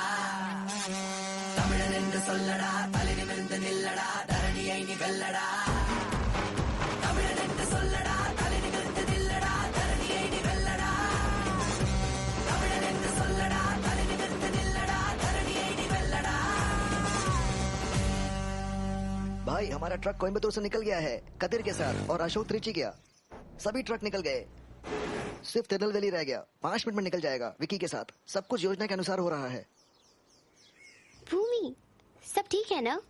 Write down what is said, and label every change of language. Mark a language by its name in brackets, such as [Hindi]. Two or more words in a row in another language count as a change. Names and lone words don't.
[Tamil] தமிழன் என்று சொல்லடா, தலை நிமிர்ந்து நில்லடா, தரணியை நீ வெல்லடா. தமிழன் என்று சொல்லடா, தலை நிமிர்ந்து நில்லடா, தரணியை நீ வெல்லடா. தமிழன் என்று சொல்லடா, தலை நிமிர்ந்து நில்லடா, தரணியை நீ வெல்லடா. [Hindi] भाई, हमारा ट्रक कोयम्बतूर से निकल गया है कदिर के साथ, और अशोक त्रिची गया। सभी ट्रक निकल गए, सिर्फ तिरुनेलवेली रह गया। 5 मिनट में निकल जाएगा विकी के साथ। सब कुछ योजना के अनुसार हो रहा है। भूमि, सब ठीक है ना?